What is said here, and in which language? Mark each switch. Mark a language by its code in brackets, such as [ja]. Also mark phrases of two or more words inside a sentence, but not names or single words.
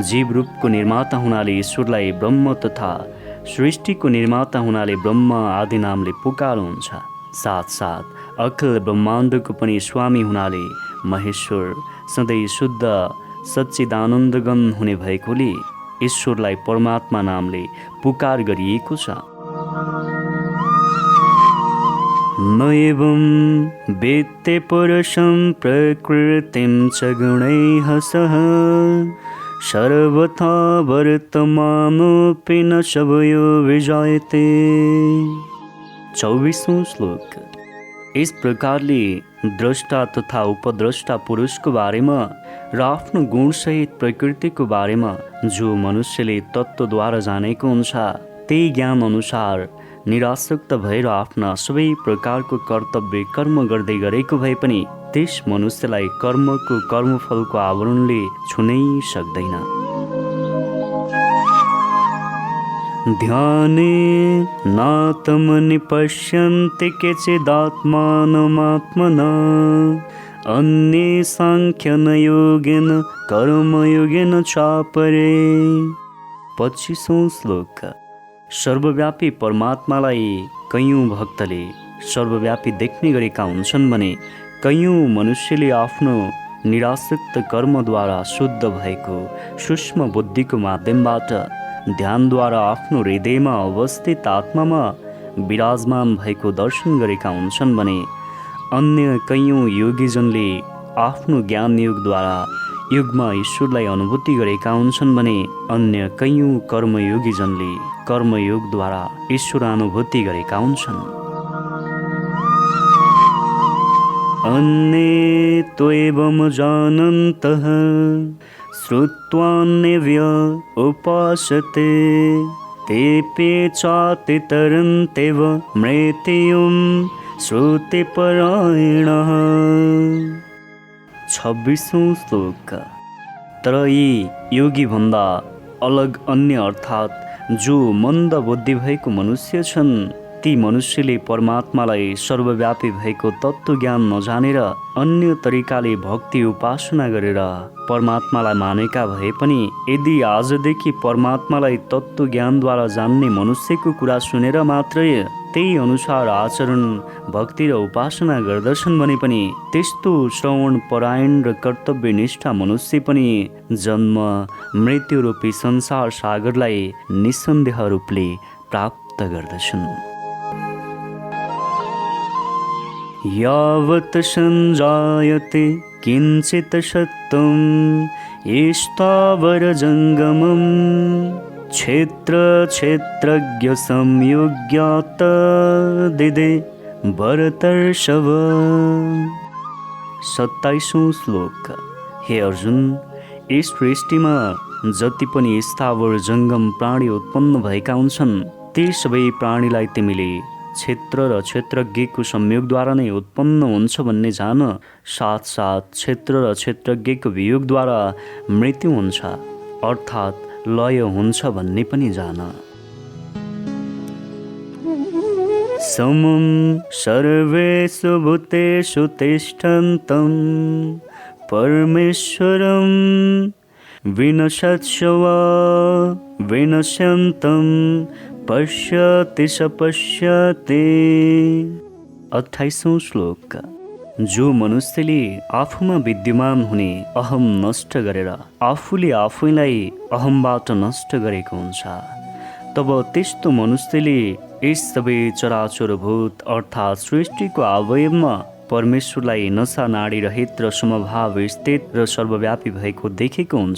[ne] जीव रूपको निर्माता हुनाले ईश्वरलाई ब्रह्म तथा सृष्टिको निर्माता हुनाले ब्रह्म आदि नामले पुकार्नुहुन्छ। साथसाथ अखिल ब्रह्माण्डको पनि स्वामी हुनाले महेश्वर सधैँ शुद्ध सच्चिदानन्दगण हुने भएकोले ईश्वरलाई परमात्मा नामले पुकार गरिएको छ। [sa] न एवं वेत्ते पुरुषं प्रकृतिं च गुणैः सह सर्वथा वर्तमानोऽपि न शवयो विजायते। [ne] 24वां श्लोक। इस प्रकारले द्रष्टा तथा उपद्रष्टा पुरुषको बारेमा र आफ्नो गुणसहित प्रकृतिको बारेमा जो मनुष्यले तत्त्वद्वारा जानेको हुन्छ, त्यही ज्ञान अनुसार निरासक्त भएर आफ्ना सबै प्रकारको कर्तव्य कर्म गर्दै गरेको भए पनि त्यस मनुष्यलाई कर्मको कर्मफलको आवरणले छुनै सक्दैन। [sa] ध्याने नात्मनि पश्यन्ति केचिदात्मानमात्मना अन्ये सांख्यन योगेन कर्मयोगेन चापरे। [ne] 25वां श्लोक। सर्वव्यापी परमात्मालाई कयौँ भक्तले सर्वव्यापी देख्ने गरेका हुन्छन् भने कयौँ मनुष्यले आफ्नो निरासक्त कर्मद्वारा शुद्ध भएको सूक्ष्म बुद्धिको माध्यमबाट ध्यानद्वारा आफ्नो हृदयमा अवस्थित आत्मामा विराजमान भएको दर्शन गरेका हुन्छन् भने अन्य कयौँ योगीजनले आफ्नो ज्ञान योगद्वारा युगमा ईश्वरलाई अनुभूति गरेका हुन्छन् भने अन्य कयौँ कर्मयोगीजनले कर्मयोगद्वारा ईश्वरानुभूति गरेका हुन्छन्। [sa] अन्ये त्वेवं जानन्तः श्रुत्वान्यव्य उपासते तेऽपि चातितरन्त्येव मृत्युं श्रुतिपरायणः। [ne] 26वां श्लोक। तर यी योगी भन्दा अलग अन्य अर्थात् जो मन्द बुद्धि भएको मनुष्य छन्, ती मनुष्यले परमात्मालाई सर्वव्यापी भएको तत्त्व ज्ञान नजानेर अन्य तरिकाले भक्ति उपासना गरेर परमात्मालाई मानेका भए पनि यदि आजदेखि परमात्मालाई तत्त्व ज्ञानद्वारा जान्ने मनुष्यको कुरा सुनेर मात्रै त्यही अनुसार आचरण भक्ति र उपासना गर्दछन् भने पनि त्यस्तो श्रवण परायण र कर्तव्यनिष्ठ मनुष्य पनि जन्म मृत्यु रूपी संसार सागरलाई निसन्देह रूपले प्राप्त गर्दछन्। [sa] यावत् संजायते किञ्चित् सत्त्वं स्थावरजङ्गमं क्षेत्र क्षेत्रज्ञ संयोग्यात् दिदे भरतर्षभ। [ne] 27वां श्लोक। हे अर्जुन, यस सृष्टिमा जति पनि स्थावर जङ्गम प्राणी उत्पन्न भएका हुन्छन् ती सबै प्राणीलाई तिमीले क्षेत्र र क्षेत्रज्ञको संयोगद्वारा नै उत्पन्न हुन्छ भन्ने जान, साथसाथ क्षेत्र र क्षेत्रज्ञको वियोगद्वारा मृत्यु हुन्छ अर्थात् लय हुन्छ भन्ने पनि जान। [sa] समं सर्वेषु भूतेषु तिष्ठन्तं परमेश्वरं विनश्यत्स्व विनश्यन्तं पश्यति स पश्यति। [ne] 28वां श्लोक। जो मनुष्यले आफूमा विद्यमान हुने अहम नष्ट गरेर आफूले आफैलाई अहमबाट नष्ट गरेको हुन्छ, तब त्यस्तो मनुष्यले यस सबै चराचर भूत अर्थात् सृष्टिको अवयवमा परमेश्वरलाई नशा नाडी रहित र समभाव स्थित र सर्वव्यापी भएको देखेको हुन्छ।